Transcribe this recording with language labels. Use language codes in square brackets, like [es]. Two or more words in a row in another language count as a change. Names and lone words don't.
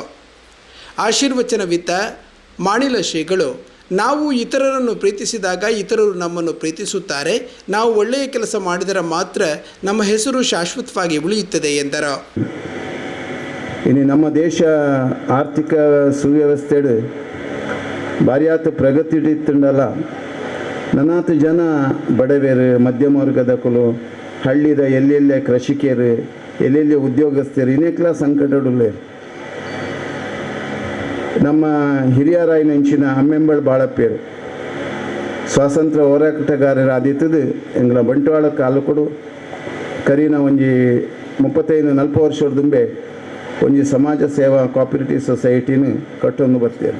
[kn] ಆಶೀರ್ವಚನವಿತ್ತ ಮಾಣಿಲ ಶ್ರೀಗಳು, ನಾವು ಇತರರನ್ನು ಪ್ರೀತಿಸಿದಾಗ ಇತರರು ನಮ್ಮನ್ನು ಪ್ರೀತಿಸುತ್ತಾರೆ. ನಾವು ಒಳ್ಳೆಯ ಕೆಲಸ ಮಾಡಿದರೆ ಮಾತ್ರ ನಮ್ಮ ಹೆಸರು ಶಾಶ್ವತವಾಗಿ ಉಳಿಯುತ್ತದೆ ಎಂದರು. [tcy] ಇನ್ನು ನಮ್ಮ ದೇಶ ಆರ್ಥಿಕ ಸುವ್ಯವಸ್ಥೆಡು ಭಾರಿಯಾತ ಪ್ರಗತಿ ಇಟ್ಟಿತ್ತಂಡಲ್ಲ. ನನ್ನಾತು ಜನ ಬಡವೇರು, ಮಧ್ಯಮ ವರ್ಗದ ಕುಲು, ಹಳ್ಳಿದ ಎಲ್ಲೆಲ್ಲೇ ಕೃಷಿಕರು, ಎಲ್ಲೆಲ್ಲಿ ಉದ್ಯೋಗಸ್ಥರು ಇನ್ನೇಕ್ಲ ಸಂಕಟಡುಲ್ಲೆ. ನಮ್ಮ ಹಿರಿಯರಾಯಿನ ಇಂಚಿನ ಅಮ್ಮೆಂಬಳ ಬಾಳಪ್ಪೇರು ಸ್ವಾತಂತ್ರ್ಯ ಹೋರಾಟಗಾರರು ಆದಿತ್ತದು ಎಂಗಳ ಬಂಟ್ವಾಳ ಕಾಲು ಕೊಡು ಕರಿನ ಒಂಜಿ 35-40 ವರ್ಷದ ದುಂಬೆ ಒಂಜಿ ಸಮಾಜ ಸೇವಾ [en] cooperative societyna [tcy] ಕಟ್ಟೊಂದು ಬರ್ತೀರಿ.